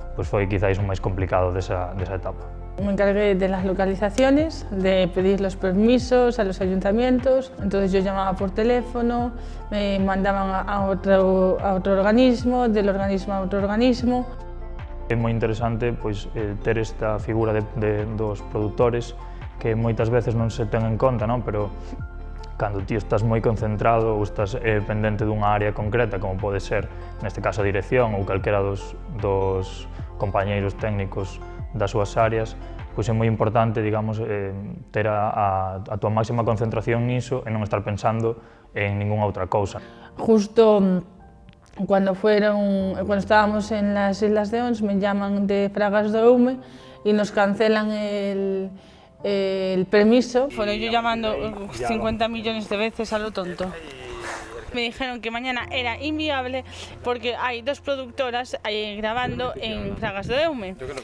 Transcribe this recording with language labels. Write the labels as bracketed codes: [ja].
[gl] pois foi quizáis o máis complicado desa etapa. [es] Me encargué de las localizaciones, de pedir los permisos a los ayuntamientos, entonces yo llamaba por teléfono, me mandaban a otro organismo, del organismo a otro organismo. [gl] É moi interesante pois, ter esta figura dos produtores que moitas veces non se ten en conta, non? Pero cando ti estás moi concentrado ou estás pendente dunha área concreta, como pode ser, neste caso, a dirección ou calquera dos compañeiros técnicos das súas áreas, pois é moi importante, digamos, ter a tua máxima concentración niso e non estar pensando en ningunha outra cousa. [es] Justo cuando estábamos en las Islas de Ons, me llaman de Fragas do Eume y nos cancelan el permiso. Bueno, yo llamando 50 millones de veces a lo tonto. Me dijeron que mañana era inviable porque hay 2 productoras grabando en Fragas do Eume.